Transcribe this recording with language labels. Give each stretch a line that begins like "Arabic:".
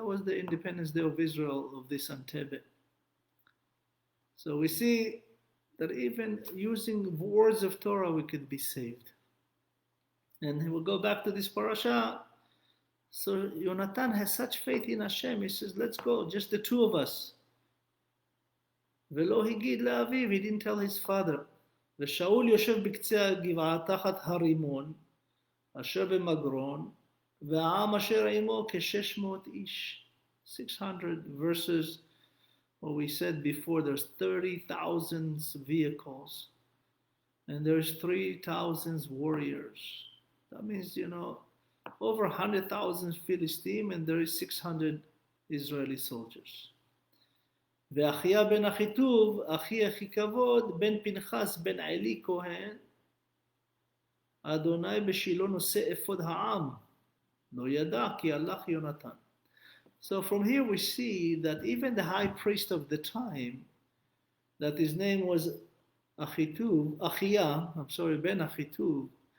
English: That was the Independence Day of Israel, of this Entebbe. So we see that even using words of Torah, we could be saved. And we'll go back to this parasha. So Yonatan has such faith in Hashem. He says, let's go, just the two of us.
Hebrew: Velo higid le'aviv,
English: he didn't tell his father.
Hebrew: ושאול יושב בקצה הגבעה תחת הרימון, אשר במגרון, והעם אשר עמו כ-600 איש.
English: 600 verses. What we said before, there's 30,000 vehicles, and there's 3,000 warriors. That means, over 100,000 Philistine, and there is 600 Israeli soldiers.
Hebrew: ואחיה בן אחיטוב, אחי אחי כבוד, בן פנחס, בן עלי כהן, אדוני בשילה נושא אפוד העם, לא ידע כי הלך יונתן.
English: So from here we see that even the high priest of the time, that his name was Achia, Ben Achituv,